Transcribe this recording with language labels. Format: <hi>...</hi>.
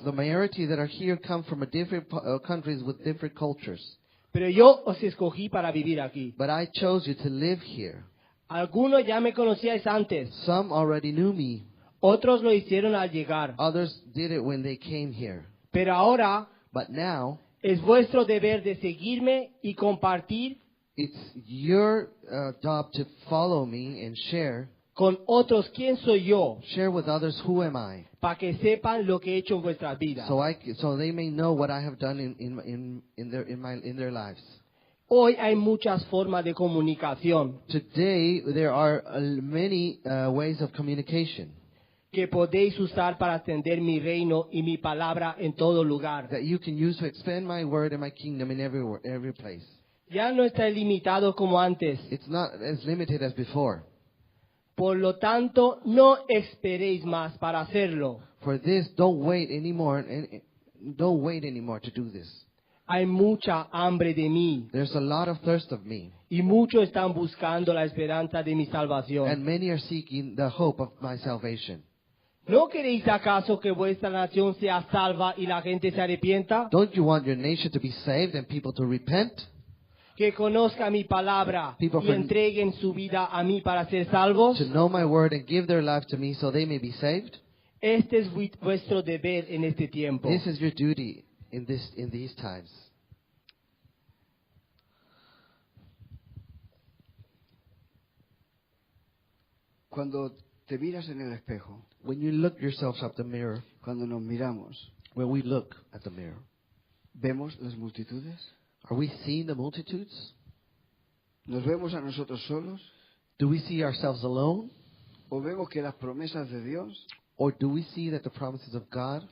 <en>The majority that are here come from different countries with different cultures.</en> <es>pero yo os escogí para vivir aquí.</es> <en>But I chose you to live here.</en> <es>Algunos ya me conocíais antes,</es> <en>Some already knew me.</en> <es>otros lo hicieron al llegar,</es> <en>Others did it when they came here.</en> <es>pero ahora</es> <en>But now,</en> <es>es vuestro deber de seguirme y compartir</es> <en>it's your job to follow me and share</en> <es>con otros quién soy yo,</es> <en>with others who am I,</en> <es>para que sepan lo que he hecho en vuestras vidas.</es> <en>so they may know what I have done in their lives.</en> <es>Hoy hay muchas formas de comunicación</es> <en>Today there are many ways of communication</en> <es>que podéis usar para extender mi reino y mi palabra en todo lugar.</es> <en>that you can use to expand my word and my kingdom in every place.</en> <es>Ya no está limitado como antes.</es> <en>It's not as limited as before.</en> <es>Por lo tanto, no esperéis más para hacerlo.</es> <en>For this, don't wait anymore. Don't wait anymore to do this.</en> <es>Hay mucha hambre de mí</es> <en>There's a lot of thirst of me,</en> <es>y muchos están buscando la esperanza de mi</es> <en>and</en> <es>salvación.</es> <en>many are seeking the hope of my salvation.</en> <es>¿No queréis acaso que vuestra nación sea salva y la gente se arrepienta?</es> <en>Don't you want your nation to be saved and people to repent?</en> <es>Que conozca mi palabra</es> <en>People</en> <es>y</es> <en>from-</en> <es>entreguen su vida a mí para ser salvos.</es> <en>To know my word and give their life to me so they may be saved?</en> <es>Este es vuestro deber en este tiempo.</es> <en>This is your duty in these times.</en> <es>Cuando te miras en el espejo,</es> <en>When you look yourselves up the mirror,</en> <es>cuando nos miramos,</es> <en>when we look at the mirror,</en> <es>¿vemos las multitudes?</es> <en>are we seeing the multitudes?</en> <es>¿Nos vemos a nosotros solos?</es> <en>Do we see ourselves alone?</en> <es>¿O vemos que las promesas de Dios</es> <en>Or do we see that the promises of God</en>